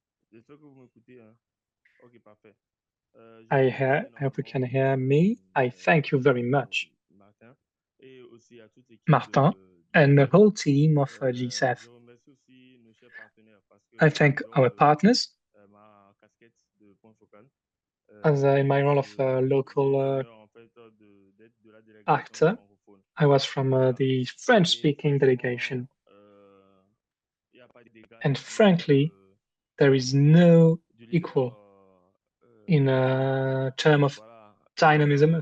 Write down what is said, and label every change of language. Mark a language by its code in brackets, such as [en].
[fr] J'espère que vous m'écoutez, hein. Ok, parfait. [en] I hope you can hear me. I thank you very much, [fr] Martin, et aussi à toute l'équipe [en] Martin, and the whole team of GSEF. [fr] Je remercie aussi nos chers partenaires parce que [en] I thank our partners. [fr] ma casquette de point focal. [en] As in my role of local actor, I was from the French-speaking delegation. And frankly, there is no equal in a term of dynamism.